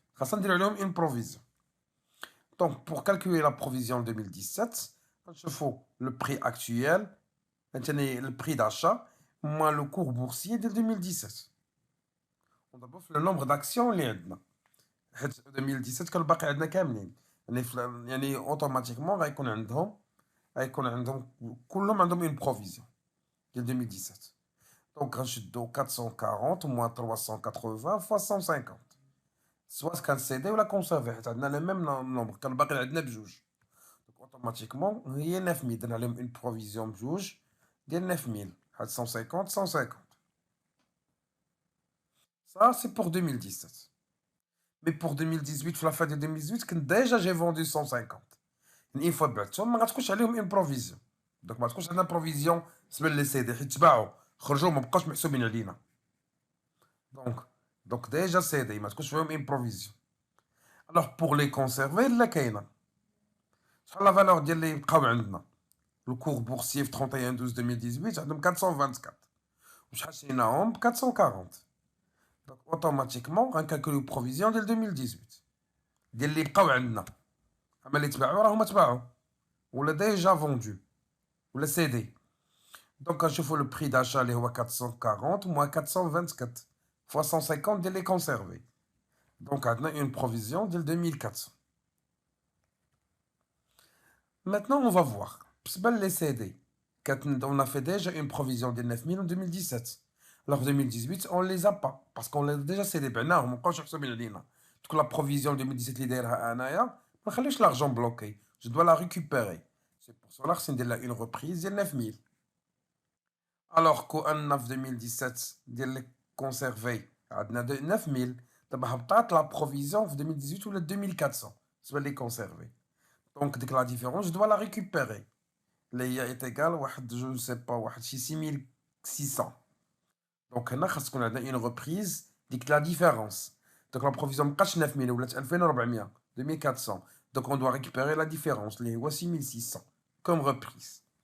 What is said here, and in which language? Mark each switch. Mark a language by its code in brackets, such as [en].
[fr] Ça veut dire une provision. Donc, pour calculer la provision 2017, il faut le prix actuel, le prix d'achat, moins le cours boursier de 2017. On a le nombre d'actions [ar] اللي عندنا. 2017 كان باقي عندنا كاملين. يعني automatiquement غيكون عندهم كلهم عندهم [fr] une provision [ar] ديال 2017. [fr] Donc [ar] غنشدو [fr] 440 moins 380 fois 150. [ar] Soit كان سيدي ولا كونسيرفي حيت عندنا le même nombre كان باقي عندنا بجوج. Donc automatiquement هي 9000 درنا لهم une provision بجوج ديال 9000 حيت 150 150. [fr] Ça, c'est pour 2017. Mais pour 2018, [ar] في [fr] la fin de 2018, كنت déjà j'ai vendu 150. [ar] Une fois بعتهم ما غتكونش عليهم une provision. [fr] Donc [ar] ما تكونش عندنا provision بالنسبة لي سيدي حيت تباعوا خرجوا ما بقاوش محسوبين علينا. [fr] Donc déjà [ar] سيدي ما تكونش فيهم [fr] une provision. Alors pour les conserver [ar] لا كاينة. شحال la valeur ديال اللي بقاو عندنا. [fr] Le cours boursier [ar] في 31/12/2018 عندهم 424. وشحال شريناهم ب 440. Donc, automatiquement, غنكالكوليو بروفيزيون ديال 2018 ديال اللي بقاو عندنا. اما اللي تباعوا راهم تباعوا ولا ديجا فوندو ولا سي دي. دونك كنشوفوا لو بري داشا اللي هو 440 moins 424 fois 150 ديال لي كونسيرفي. دونك عندنا اون بروفيزيون ديال 2400. [fr] Maintenant, on va voir. [ar] بالنسبة لي سي دي [fr] on a fait déjà une provision de 9000 en 2017. Alors 2018, on les a pas parce qu'on les a déjà cédé [ar] بعناهم مابقاوش محسوبين علينا. [fr] Donc la provision 2017 [ar] اللي دايرها انايا ما نخليش [fr] l'argent bloqué. Je dois la récupérer. C'est pour cela que c'est une reprise [ar] ديال [fr] 9000. Alors qu'en 2017 [ar] ديال les conservés عندنا 9000 دابا هبطات la provision في 2018 ولا 2400 بالنسبة لي conservés. [fr] Donc dès que la différence, je dois la récupérer. [ar] اللي [fr] est égal واحد je ne sais pas [ar] واحد شي [fr] 6600. Donc [ar] هنا خاص تكون عندنا [fr] une reprise ديك la différence. Donc la provision [ar] مابقاتش 9000 ولات [fr] 2400 2400. Donc on doit récupérer la différence [ar] اللي هو [fr] 6600 comme reprise.